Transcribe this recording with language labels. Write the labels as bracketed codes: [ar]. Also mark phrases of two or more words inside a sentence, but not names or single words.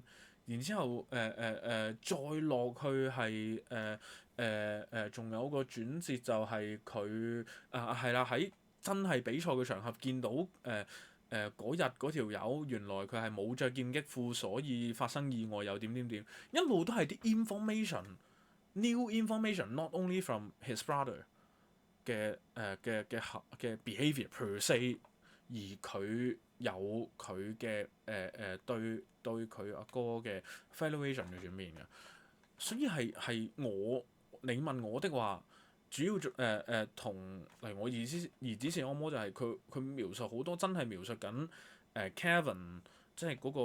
[yue] 然之後再落去係仲有個轉折就係佢係啦，喺真係比賽嘅場合見到嗰日嗰條友原來佢係冇着劍擊褲，所以發生意外又點點點，一路都係啲 [en] information，new information，not only from his brother [yue] 嘅 [en] behaviour per se， [yue] 而佢有佢嘅對佢阿哥嘅 valuation 嘅轉變嘅。所以係你問我的話，主要同例如我兒子是惡魔就係佢描述好多真係描述緊Kevin， 即係